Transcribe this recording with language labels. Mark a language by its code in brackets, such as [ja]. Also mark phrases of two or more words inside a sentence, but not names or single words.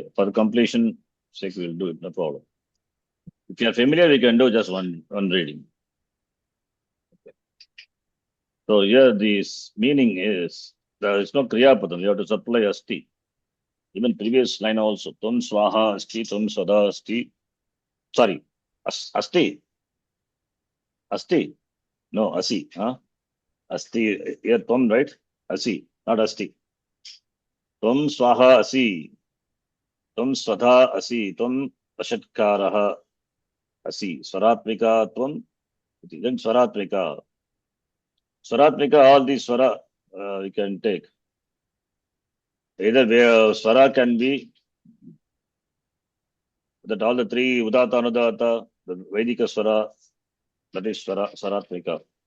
[en] For completion sake, we will do it, no problem. If you are familiar, you can do just one reading. Okay. So here this meaning is, there is no [sa] क्रिया पदम्, [en] you have to supply Asti. Even previous line also, [sa] त्वं स्वाहा अस्ति, त्वं स्वधा अस्ति. [en] Sorry, Asti. Asti. No, Asi. Huh? Asti, here Tum, right? [sa] Asi, not Asti. त्वं स्वाहा असि. त्वं स्वधा असि। त्वं वषट्कारः असि. स्वरात्मिका त्वम्. [en] Then Swaratmika. Swaratmika, all these Swara you can take. Either where Swara can be that all the three [sa] उदात्त अनुदात्त, [en] the [sa] वैदिक स्वर, [en] that is Swaratmika.